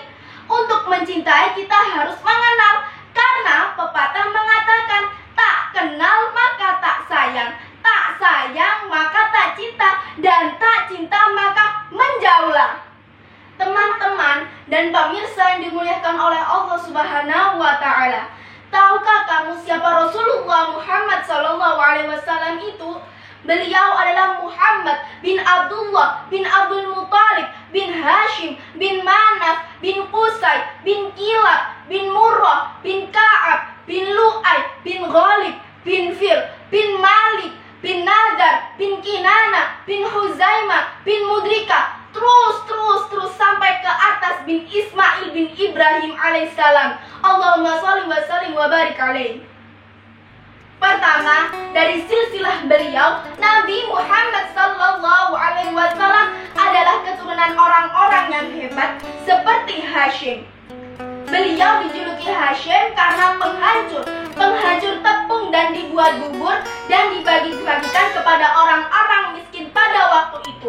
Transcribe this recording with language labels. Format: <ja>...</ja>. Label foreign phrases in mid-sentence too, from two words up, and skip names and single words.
<id>Untuk mencintai, kita harus mengenal. Karena pepatah mengatakan, tak kenal maka tak sayang, tak sayang maka tak cinta, dan tak cinta maka menjauhlah. Teman-teman dan pemirsa yang dimuliakan oleh Allah</id> <ar>سبحانه وتعالى,</ar> <id>tahukah kamu siapa Rasulullah Muhammad SAW itu? Beliau adalah Muhammad bin Abdullah bin Abdul Muttalib bin Hashim bin Manaf bin Qusay bin Kilab bin Murrah bin Ka'ab bin Lu'ay bin Ghalib bin Fir bin Malik bin Nadar bin Kinana bin Huzaimah bin Mudrika, terus sampai ke atas bin Ismail bin Ibrahim alaihissalam.</id> <ar>اللهم صل وسلم وبارك عليه.</ar> <id>Pertama, dari silsilah beliau, Nabi Muhammad</id> <ar>صلى الله عليه وسلم</ar> <id>adalah keturunan orang-orang yang hebat seperti Hashim. Beliau dijuluki Hashim karena penghancur tepung dan dibuat bubur dan dibagi-bagikan kepada orang-orang miskin pada waktu itu.</id>